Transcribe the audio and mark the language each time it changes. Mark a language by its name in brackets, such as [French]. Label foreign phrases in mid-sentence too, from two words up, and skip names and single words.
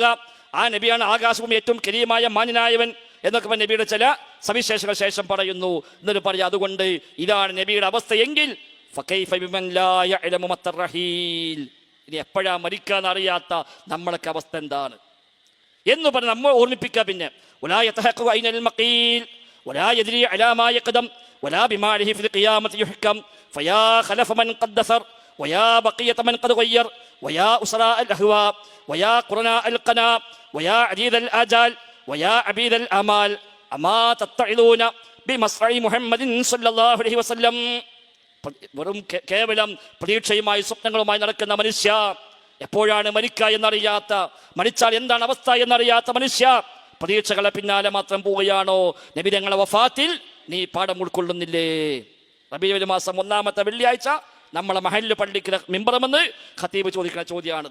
[Malayalam] ആ നബിയാണ് ആകാശവും ഏറ്റവും കരീമായ മാന്യനായവൻ എന്നൊക്കെ നബിയുടെ ചില സവിശേഷങ്ങൾ ശേഷം പറയുന്നു. എന്നിട്ട് പറയാം അതുകൊണ്ട് ഇതാണ് നബിയുടെ അവസ്ഥയെങ്കിൽ [Arabic] فكيف بمن لا يعلم متى الرحيل, [Malayalam] ഇനി എപ്പോഴാ മരിക്കാന്നറിയാത്ത നമ്മളൊക്കെ അവസ്ഥ എന്താണ് എന്ന് പറഞ്ഞ് നമ്മൾ ഓർമ്മിപ്പിക്കുക. [Arabic] പിന്നെ ولا يتحقق أين المقيل ولا يدري على ما يقدم ولا بما عليه في القيامة يحكم فيا خلف من قد دثر ويا بقية من قد غير ويا أسراء الأهواء ويا قرناء القنا ويا عديد الآجال ويا عبيد الآمال أما تتعظون بمصرع محمد صلى الله عليه وسلم. [Malayalam] വെറും കേവലം പ്രതീക്ഷയുമായി സ്വപ്നങ്ങളുമായി നടക്കുന്ന മനുഷ്യ, എപ്പോഴാണ് മരിക്കുക എന്നറിയാത്ത, മരിച്ചാൽ എന്താണ് അവസ്ഥ എന്നറിയാത്ത മനുഷ്യ, പ്രതീക്ഷകളെ പിന്നാലെ മാത്രം പോവുകയാണോ? നബിതങ്ങളുടെ വഫാത്തിൽ നീ പാഠം ഉൾക്കൊള്ളുന്നില്ലേ? റബീഉൽ മാസം 1-ാമത്തെ വെള്ളിയാഴ്ച നമ്മളെ മഹല്ല് പള്ളിക്ക് മിമ്പറമെന്ന് ഖതീബ് ചോദിക്കുന്ന ചോദ്യമാണത്.